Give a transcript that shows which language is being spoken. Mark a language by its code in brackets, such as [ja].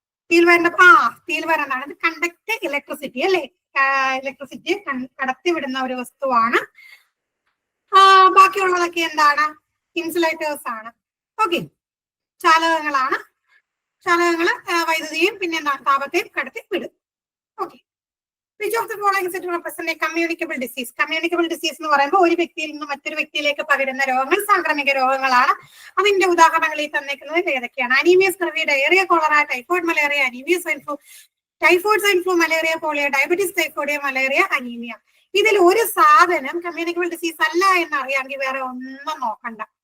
[ml] Steel wire എന്താണ്? ഇത് conduct electricity അല്ലേ, ഇലക്ട്രിസിറ്റി കടത്തി വിടുന്ന ഒരു വസ്തുവാണ്. ബാക്കിയുള്ളതൊക്കെ എന്താണ്? ഇൻസുലേറ്റേഴ്സ് ആണ്. ഓക്കെ, ചാലകങ്ങളാണ്. ചാലകങ്ങള് വൈദ്യുതിയും പിന്നെ എന്താണ് താപത്തെയും കടത്തി വിടും. [en] Okay, which of the following set represent a communicable disease? [ml] Communicable disease എന്ന് പറയുമ്പോൾ ഒരു വ്യക്തിയിൽ നിന്ന് മറ്റൊരു വ്യക്തിയിലേക്ക് പകരുന്ന രോഗങ്ങൾ സാംക്രമിക രോഗങ്ങളാണ്. അതിന്റെ ഉദാഹരണങ്ങൾ ഈ തന്നേക്കുന്നത് ഏതൊക്കെയാണ്? Anaemia, scurvy, diarrhoea, cholera, typhoid, malaria, anaemia, swine flu, typhoid, swine flu, malaria, polio, diabetes, typhoid, malaria, anaemia. ഇതിൽ ഒരു സാധനം കമ്മ്യൂണിക്കബിൾ ഡിസീസ് അല്ല എന്ന് അറിയാമെങ്കിൽ വേറെ ഒന്നും നോക്കണ്ട.